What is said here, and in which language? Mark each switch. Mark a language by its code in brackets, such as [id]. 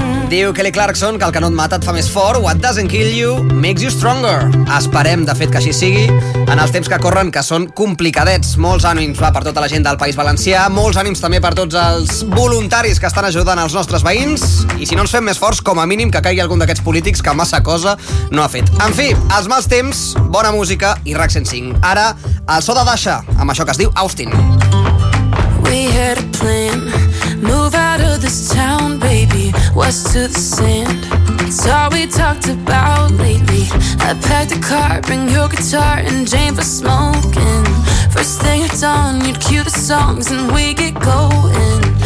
[ca] Diu Kelly Clarkson que el que no et mata et fa més fort. [en] What doesn't kill you makes you stronger. [ca] Esperem, de fet, que així sigui. En els temps que corren, que són complicadets. Molts ànims va per tota la gent del País Valencià. Molts ànims també per tots els voluntaris que estan ajudant els nostres veïns. I si no ens fem més forts, com a mínim que caigui algun d'aquests polítics que massa cosa no ha fet. En fi, els mals temps, bona música i RAC 105. Ara, el so de Dasha, amb això que es diu Austin. [en] We had a plan. Move out of this town, baby, west to the sand. It's all we talked about lately. I packed a car, bring your guitar and Jane for smoking. First thing at dawn, you'd cue the songs and we get going.